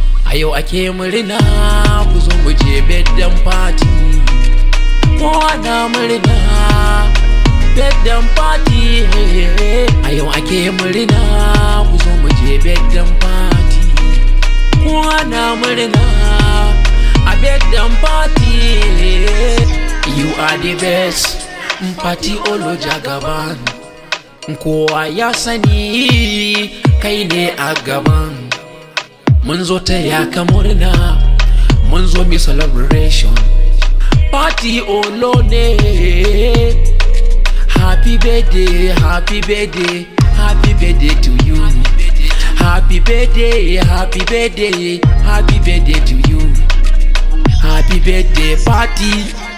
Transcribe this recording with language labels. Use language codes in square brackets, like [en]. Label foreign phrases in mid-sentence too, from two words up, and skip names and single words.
[ha] A yau ake murna, ku zo mu je [en] birthday party. [ha] Kowa na murna, [en] birthday party. [ha] A yau ake murna, ku zo mu je [en] birthday party. [ha] Kowa na murna, [en] a birthday party. You are the Best, Party Olo Jagaban. [ha] Kowa ya sani kai ne a gaban. Mun zo taya ka murna, mun zo mi celebration. Party Olo ne. [en] Happy birthday, happy birthday, happy birthday to you. Happy birthday, happy birthday, happy birthday to you. Happy birthday party.